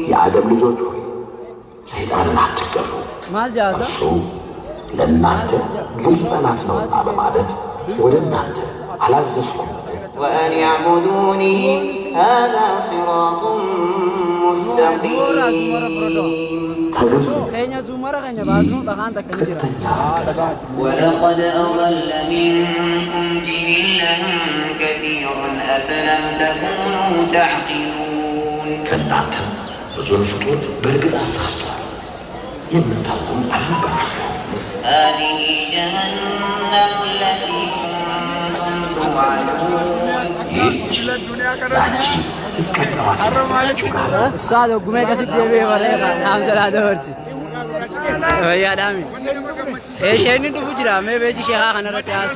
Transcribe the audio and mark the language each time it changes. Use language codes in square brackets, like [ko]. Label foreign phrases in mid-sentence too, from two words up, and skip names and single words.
[am] የአደም ልጆች ሆይ ሰይጣንን አትገዙ፣ [om] Maal jaasa? [am] እርሱ ለእናንተ ግልጽ ጠላት ነውና በማለት ወደ እናንተ አላዘዝኩም። [ar] وأن يعبدوني هذا صراط مستقيم [am] ተገዙ፣ [om] Keenya zuumara keenya baasnu dhagaan takka ni jira. [am] ቀጥተኛ [ar] ولقد أضل منكم جبلا كثيرا أفلم تكونوا تعقلون [am] ከእናንተ ብዙውን ፍጡር በእርግጥ አሳስቷል፣ የምታውቁም አልነበራችሁም። [ar] هذه جهنم التي كنتم توعدون [am] ይህች ያቺ ስትቀጥረዋት ጋር [om] Ustaad oggumee akkasitti deebi'ee baree dhaamsa laa dabarsi. Fayyaa dhaami. Isheen inni dhufu jira mee peejii sheekaa kanarratti haasa'e.